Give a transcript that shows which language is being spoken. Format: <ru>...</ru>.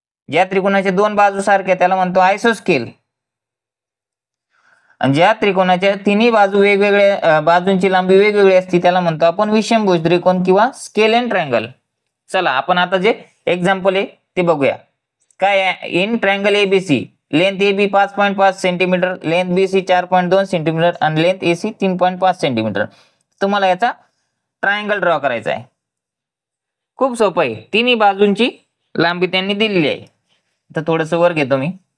<mr>ज्या त्रिकोणाचे 2 बाजू सारखे त्याला म्हणतो आयसोस्केल. आणि ज्या त्रिकोणाच्या तिन्ही बाजू वेगवेगळ्या बाजूंची लांबी वेगवेगळी असते त्याला म्हणतो आपण विषमभुज त्रिकोण किंवा स्केलेन ट्रायंगल. चला आपण आता जे एक्झाम्पल आहे ते बघूया. काय?</mr> <en>In triangle ABC, length A B 5.5 centimetre, length B C 4.2 centimetre आणि length A C 3.5 centimetre.</en> <mr>तुम्हाला याचा ट्रायंगल ड्रॉ करायचा आहे. खूप सोपं आहे. तिन्ही बाजूंची लांबी त्यांनी दिलेली आहे. तर थोडंसं वर घेतो मी.</mr>